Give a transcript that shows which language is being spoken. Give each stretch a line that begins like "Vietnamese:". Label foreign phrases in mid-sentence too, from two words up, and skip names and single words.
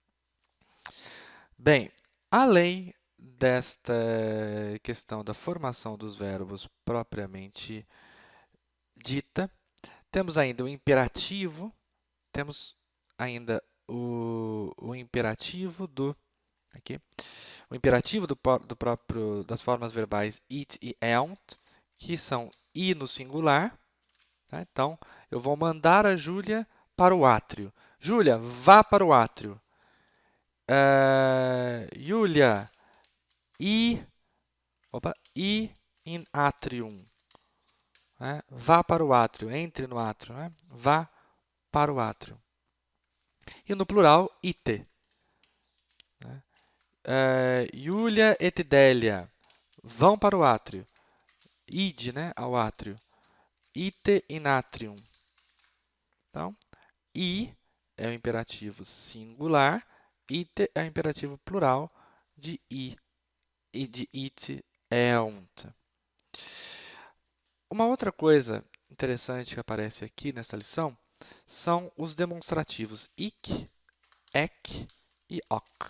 Portuguese: Bem, além desta questão da formação dos verbos propriamente dita, temos ainda o imperativo, temos ainda o imperativo aqui, o imperativo do próprio, das formas verbais it e elt, que são i no singular. Tá? Então, eu vou mandar a Júlia para o átrio. Júlia, vá para o átrio. Júlia,
Latin: i in atrium.
Portuguese: Né? Vá para o átrio, entre no átrio. Né? Vá para o átrio. E no plural, ite. Né? Júlia et Délia vão para o átrio. Ide, né, ao átrio.
Latin: Ite in atrium.
Portuguese: Então, i é o imperativo singular, ite é o imperativo plural de i e de it, elt. Uma outra coisa interessante que aparece aqui nessa lição são os demonstrativos ik, ek e ok.